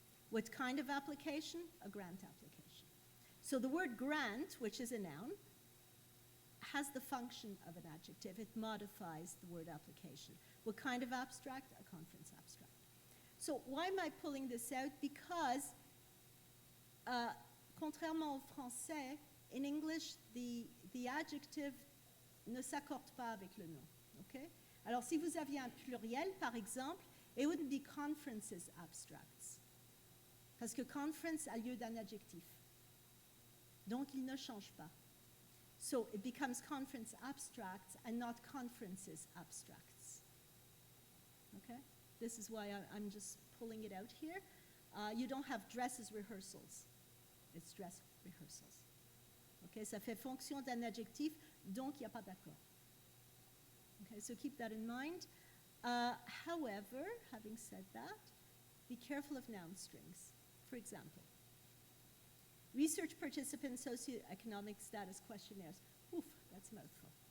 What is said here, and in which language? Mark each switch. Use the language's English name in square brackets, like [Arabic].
[English] What kind of application? A grant application. So the word grant, which is a noun, has the function of an adjective. It modifies the word application. What kind of abstract? A conference abstract. So why am I pulling this out? Because, [French] contrairement au français, [English] in English, the adjective [French] ne s'accorde pas avec le nom. [English] Okay? [French] Alors, si vous aviez un pluriel, par exemple, [English] it wouldn't be conferences abstracts. [French] Parce que conference a lieu d'un adjectif. Donc, il ne change pas. [English] So it becomes conference abstracts and not conferences abstracts. Okay? This is why I'm just pulling it out here. You don't have dresses rehearsals. It's dress rehearsals. Okay, [French] ça fait fonction d'un adjectif, donc il n'y a pas d'accord. [English] Okay, so keep that in mind. However, having said that, be careful of noun strings. For example, research participant socioeconomic status questionnaires. Oof, that's a mouthful.